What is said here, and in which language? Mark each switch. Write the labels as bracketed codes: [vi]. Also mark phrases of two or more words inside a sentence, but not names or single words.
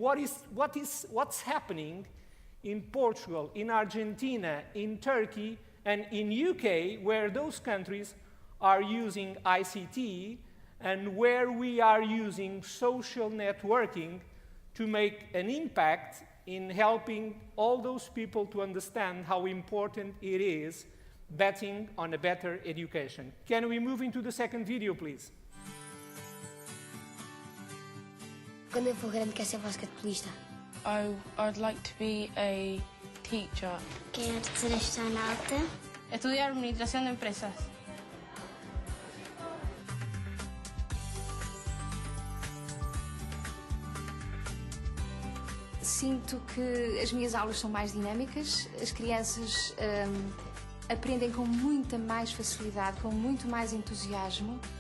[en] what's happening in Portugal, in Argentina, in Turkey, and in UK, where those countries are using ICT and where we are using social networking to make an impact in helping all those people to understand how important it is betting on a better education. Can we move into the second video, please? [pt] Quando eu for grande, quero ser basquetebolista. [en] I'd like to be a teacher. [pt] Quero ser astronauta. [es] Estudiar administración de empresas. [pt] Sinto que as minhas aulas são mais dinâmicas, as crianças aprendem com muita mais facilidade, com muito mais entusiasmo.